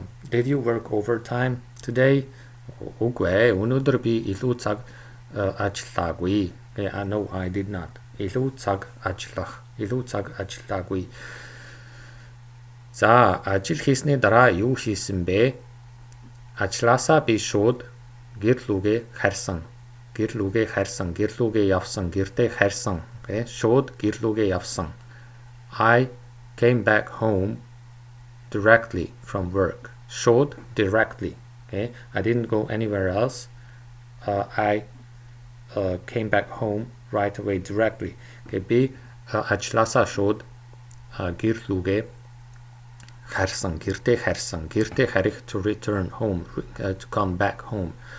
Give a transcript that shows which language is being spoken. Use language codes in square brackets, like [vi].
[en] Did you work overtime today? [mn] Үгүй ээ. Өнөөдөр би илүү цаг ажиллаагүй. [en] No, I did not. [mn] Илүү цаг ажиллаагүй. За, ажил хийсний дараа юу хийсэн бэ? Ажилласаа би шууд гэр лүүгээ харсан. Гэр лүүгээ явсан, гэртээ харсан. Okay? Шууд гэр лүүгээ явсан. [en] I came back home directly from work. Showed directly. Okay, I didn't go anywhere else. I came back home right away directly. [mn] Okay, би ажилласаа шууд гэр лүүгээ харсан, гэртээ харих [en] to return home, to come back home.